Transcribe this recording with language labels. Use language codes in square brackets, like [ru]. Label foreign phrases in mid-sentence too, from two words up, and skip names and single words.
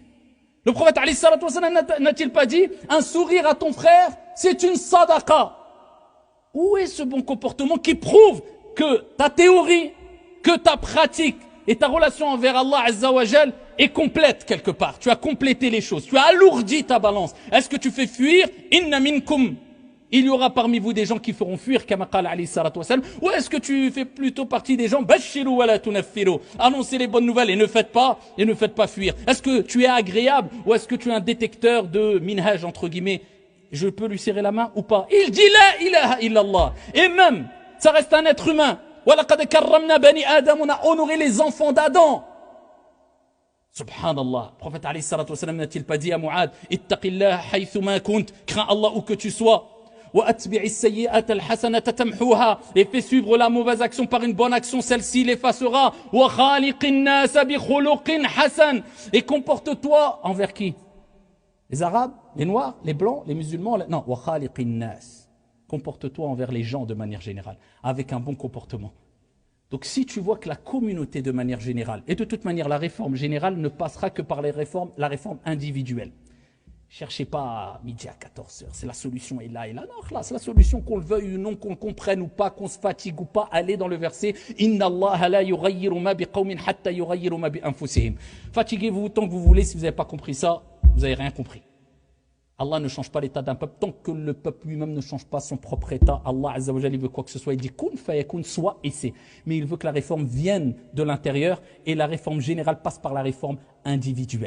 [fr] Le prophète [ar] عليه الصلاة والسلام [fr] n'a-t-il pas dit un sourire à ton frère, c'est une sadaqa? Où est ce bon comportement qui prouve que ta théorie, que ta pratique et ta relation envers Allah [ar] عز وجل [fr] est complète quelque part? Tu as complété les choses, tu as alourdi ta balance. Est-ce que tu fais fuir [ar] إن منكم? [fr] Il y aura parmi vous des gens qui feront fuir, [ar] كما قال عليه الصلاة والسلام, [fr] ou est-ce que tu fais plutôt partie des gens, [ar] بشروا ولا تنفروا, [fr] annoncez les bonnes nouvelles et ne faites pas fuir. Est-ce que tu es agréable, ou est-ce que tu es un détecteur de minhaj, entre guillemets, je peux lui serrer la main ou pas? Il dit [ar] لا إله إلا الله. [fr] Et même, ça reste un être humain. [ar] ولقد كرمنا بني آدم, [fr] on a honoré les enfants d'Adam. Subhanallah. Le prophète [ar] عليه الصلاة والسلام [fr] n'a-t-il pas dit à Mu'ad, [ar] اتق الله حيثما كنت, [fr] crains Allah où que tu sois. Et fais suivre la mauvaise action par une bonne action, celle-ci l'effacera. Et comporte-toi envers qui? Les Arabes, les Noirs, les Blancs, les Musulmans? Non, comporte-toi envers les gens de manière générale, avec un bon comportement. Donc si tu vois que la communauté de manière générale, et de toute manière la réforme générale ne passera que par la réforme individuelle. Cherchez pas à midi à 14h, c'est la solution est là. Non, là, c'est la solution qu'on le veuille ou non, qu'on le comprenne ou pas, qu'on se fatigue ou pas. Allez dans le verset [ar] إن الله لا يغير ما بقوم حتى يغيروا ما بأنفسهم. [fr] Fatiguez-vous tant que vous voulez, si vous n'avez pas compris ça, vous n'avez rien compris. Allah ne change pas l'état d'un peuple tant que le peuple lui-même ne change pas son propre état. Allah [ar] عز وجل, [fr] il veut quoi que ce soit, il dit [ar] كن فيكون, [fr] soit et c'est. Mais il veut que la réforme vienne de l'intérieur et la réforme générale passe par la réforme individuelle.